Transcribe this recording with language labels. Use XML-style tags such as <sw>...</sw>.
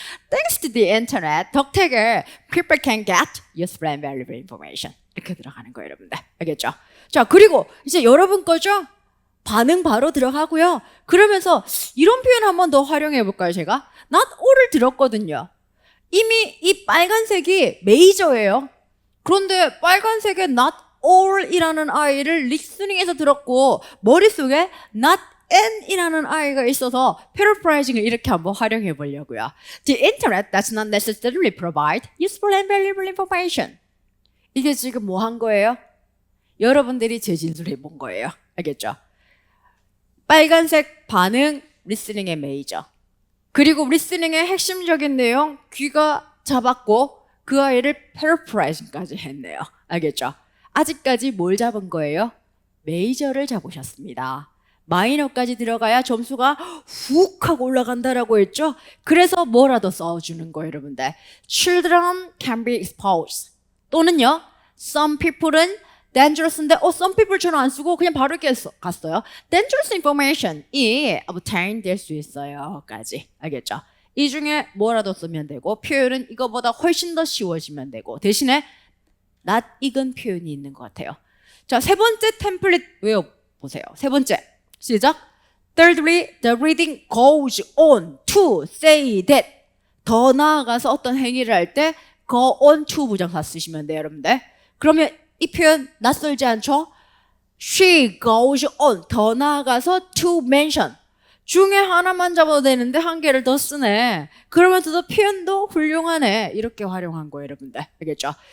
<en>Thanks to the internet,</en> <ko>덕택에</ko> <en>people can get useful and valuable information.</en> <ko>이렇게 들어가는 거예요, 여러분들. 알겠죠? 자, 그리고 이제 여러분 거죠? 반응 바로 들어가고요. 그러면서 이런 표현 한 번 더 활용해 볼까요, 제가? not all을 들었거든요. 이미 이 빨간색이 메이저예요. 그런데 빨간색에 not all이라는 아이를 리스닝에서 들었고 머릿속에 not and이라는 아이가 있어서 paraphrasing을 이렇게 한번 활용해 보려고요.</ko> <en>The internet does not necessarily provide useful and valuable information.</en> <ko>이게 지금 뭐 한 거예요? 여러분들이 재진술해 본 거예요. 알겠죠? 빨간색 반응 리스닝의 메이저. 그리고 리스닝의 핵심적인 내용 귀가 잡았고 그 아이를 paraphrasing까지 했네요. 알겠죠? 아직까지 뭘 잡은 거예요? 메이저를 잡으셨습니다. 마이너까지 들어가야 점수가 훅 하고 올라간다라고 했죠? 그래서 뭐라도 써주는 거예요, 여러분들.</ko> <en>Children can be exposed.</en> <ko>또는요, some people은 dangerous인데, some people 저는 안 쓰고 그냥 바로 이렇게 갔어요. Dangerous information이 obtain 될 수 있어요. 까지. 알겠죠? 이 중에 뭐라도 쓰면 되고, 표현은 이거보다 훨씬 더 쉬워지면 되고, 대신에 not 익은 표현이 있는 것 같아요. 자, 세 번째 템플릿 외워보세요. 세 번째. 시작.</ko> <en>Thirdly, the reading goes on to say that.</en> <ko>더 나아가서 어떤 행위를 할 때 go on to 부정사 쓰시면 돼요, 여러분들. 그러면 이 표현 낯설지 않죠?</ko> <en>She goes on.</en> <ko>더 나아가서 to mention. 중에 하나만 잡아도 되는데 한 개를 더 쓰네. 그러면서도 표현도 훌륭하네. 이렇게 활용한 거예요, 여러분들. 알겠죠?</ko>